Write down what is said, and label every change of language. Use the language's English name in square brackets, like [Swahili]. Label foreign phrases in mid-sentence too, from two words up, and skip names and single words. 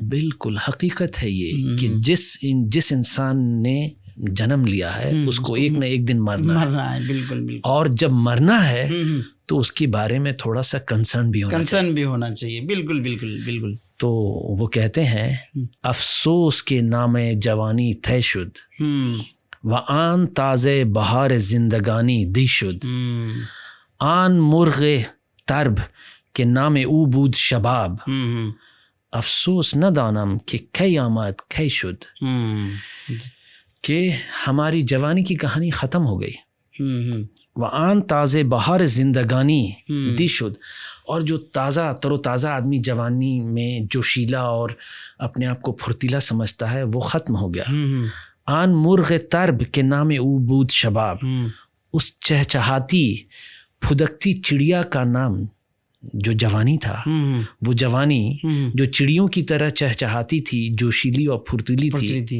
[Urdu] بالکل حقیقت ہے یہ کہ جس انسان نے جنم لیا ہے اس کو ایک نہ ایک دن مرنا ہے. بالکل. اور جب مرنا ہے تو اس کے بارے میں تھوڑا سا کنسرن بھی ہونا چاہیے. بالکل. [Persian] تو وہ کہتے ہیں افسوس کے نام جوانی طے شد و آن تازه بہار زندگانی دی شد، آن مرغ ترب کے نام او بود شباب، افسوس نہ دانم کہ کی آمد کی شد، [Urdu] کہ ہماری جوانی کی کہانی ختم ہو گئی. [Persian] و آن تازه بہار زندگانی دی شد، [Urdu] اور جو تر و تازہ آدمی جوانی میں جوشیلا اور اپنے آپ کو پھرتیلا سمجھتا ہے وہ ختم ہو گیا. [Persian] آن مرغ ترب کے نام او بود شباب، [Urdu] اس چہچہاتی پھدکتی چڑیا کا نام جو جوانی تھا، وہ جوانی جو چڑیوں کی طرح چہچہاتی تھی، جوشیلی اور پھرتیلی تھی.